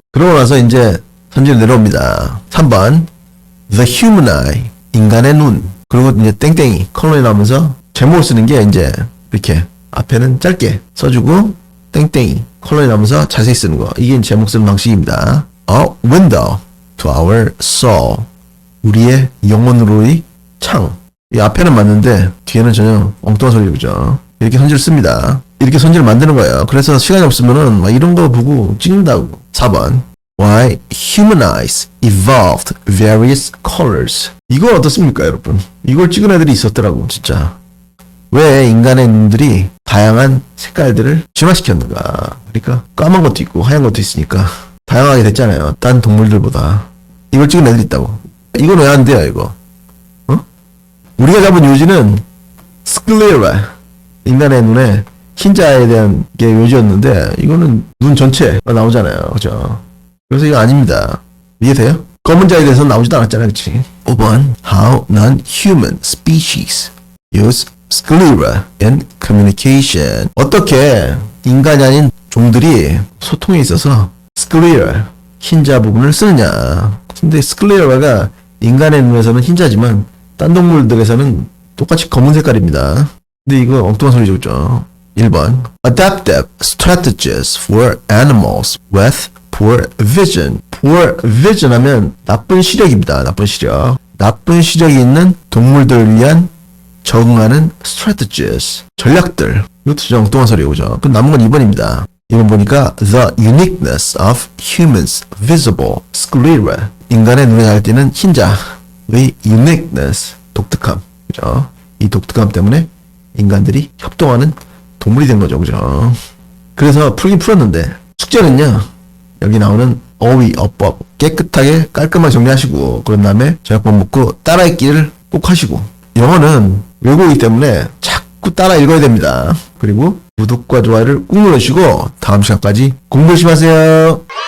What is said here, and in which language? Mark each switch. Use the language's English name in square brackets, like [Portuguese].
[Korean] 그러고 나서 이제 선지를 내려옵니다. 3번 [English] The human eye, [Korean] 인간의 눈. 그리고 이제 땡땡이 컬러에 나오면서 제목을 쓰는 게 이제 이렇게 앞에는 짧게 써주고 땡땡이 컬러에 나오면서 자세히 쓰는 거. 이게 제목 쓰는 방식입니다. [English] A window to our soul, [Korean] 우리의 영혼으로의 창. 이 앞에는 맞는데 뒤에는 전혀 엉뚱한 소리죠, 그죠? 이렇게 선지를 씁니다. 이렇게 선지를 만드는 거예요. 그래서 시간이 없으면은 막 이런 거 보고 찍는다고. [English] 4번 Why human eyes evolved various colors. [Korean] 이거 어떻습니까, 여러분? 이걸 찍은 애들이 있었더라고, 진짜. 왜 인간의 눈들이 다양한 색깔들을 진화시켰는가? 그러니까 까만 것도 있고 하얀 것도 있으니까 다양하게 됐잖아요. 딴 동물들보다. 이걸 찍은 애들이 있다고. 이건 왜 안 돼요, 이거? 어? 우리가 잡은 요지는 스클레라, 인간의 눈에 흰자에 대한 게 요지였는데 이거는 눈 전체가 나오잖아요, 그죠? 그래서 이거 아닙니다. 이해돼요? 검은 자에 대해서는 나오지도 않았잖아요, 그치? [English] 5번 How non-human species use sclera in communication. [Korean] 어떻게 인간이 아닌 종들이 소통에 있어서 sclera, 흰자 부분을 쓰느냐. 근데 sclera가 인간의 눈에서는 흰자지만 딴 동물들에서는 똑같이 검은 색깔입니다. 근데 이거 엉뚱한 소리죠, 그죠? [English] 1번 Adaptive strategies for animals with poor vision. [Korean] poor vision 하면 나쁜 시력입니다. 나쁜 시력. 나쁜 시력이 있는 동물들을 위한 적응하는 strategies, 전략들. 이것도 좀 엉뚱한 소리고, 그죠? 그럼 남은 건 2번입니다. 2번 보니까 [English] The uniqueness of humans visible sclera. [Korean] 인간의 눈에 잘 띄는 흰자의 uniqueness, 독특함. 그죠? 이 독특함 때문에 인간들이 협동하는 동물이 된 거죠, 그죠? 그래서 풀긴 풀었는데, 숙제는요, 여기 나오는 어휘, 어법, 깨끗하게 깔끔하게 정리하시고, 그런 다음에 저작법 묻고 따라읽기를 꼭 하시고, 영어는 외국어이기 때문에 자꾸 따라 읽어야 됩니다. 그리고 구독과 좋아요를 꾹 눌러주시고, 다음 시간까지 공부 열심히 하세요.